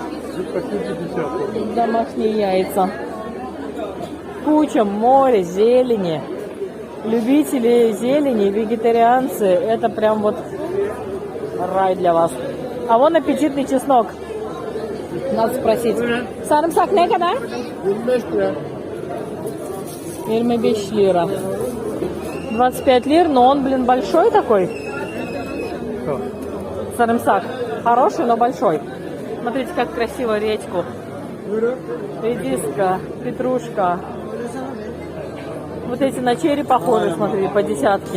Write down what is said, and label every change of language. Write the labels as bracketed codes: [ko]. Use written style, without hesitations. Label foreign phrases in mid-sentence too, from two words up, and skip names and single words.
[ru] почти 50. Домашние яйца. Куча, море, зелени. Любители зелени, вегетарианцы, это прям вот рай для вас. А вон аппетитный чеснок. Надо спросить. [tr] Sarımsak ne kadar? 25 lira. [ru] 25 лира. 25 лир, но он, блин, большой такой. Sarımsak. Хороший, но большой. Смотрите, как красиво редьку. Редиска, петрушка. Вот эти на черри похожи, смотри, по десятке.